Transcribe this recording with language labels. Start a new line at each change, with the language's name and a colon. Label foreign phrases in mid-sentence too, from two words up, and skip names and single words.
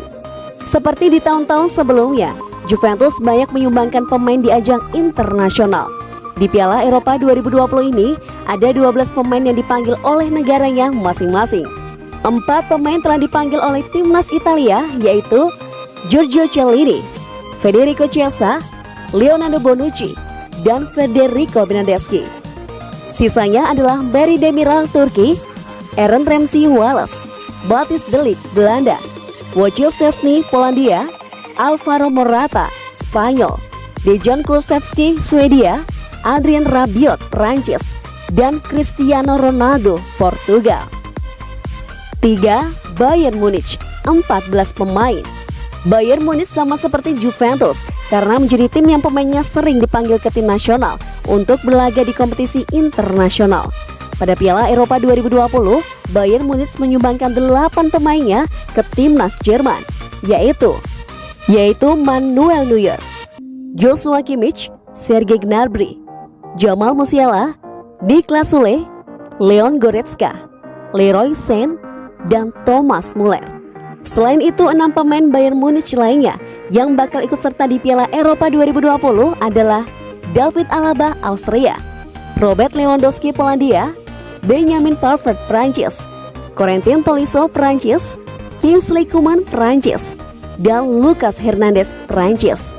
Indonesian: Seperti di tahun-tahun sebelumnya, Juventus banyak menyumbangkan pemain di ajang internasional. Di Piala Eropa 2020 ini, ada 12 pemain yang dipanggil oleh negaranya masing-masing. 4 pemain telah dipanggil oleh timnas Italia, yaitu Giorgio Chiellini, Federico Chiesa, Leonardo Bonucci, dan Federico Bernardeschi. Sisanya adalah Barry Demiral Turki, Aaron Ramsey Wales, Matthijs de Ligt Belanda, Wojciech Szczesny Polandia, Alvaro Morata Spanyol, Dejan Kulusevski Swedia, Adrien Rabiot Prancis, dan Cristiano Ronaldo Portugal. 3. Bayern Munich, 14 pemain. Bayern Munich sama seperti Juventus karena menjadi tim yang pemainnya sering dipanggil ke tim nasional untuk berlaga di kompetisi internasional. Pada Piala Eropa 2020, Bayern Munich menyumbangkan 8 pemainnya ke timnas Jerman, yaitu Manuel Neuer, Joshua Kimmich, Sergei Gnabry, Jamal Musiala, Niklas Sule, Leon Goretzka, Leroy Sane, dan Thomas Muller. Selain itu, 6 pemain Bayern Munich lainnya yang bakal ikut serta di Piala Eropa 2020 adalah David Alaba Austria, Robert Lewandowski Polandia, Benjamin Pavard Prancis, Corentin Tolisso Prancis, Kingsley Coman Prancis, dan Lucas Hernandez Prancis.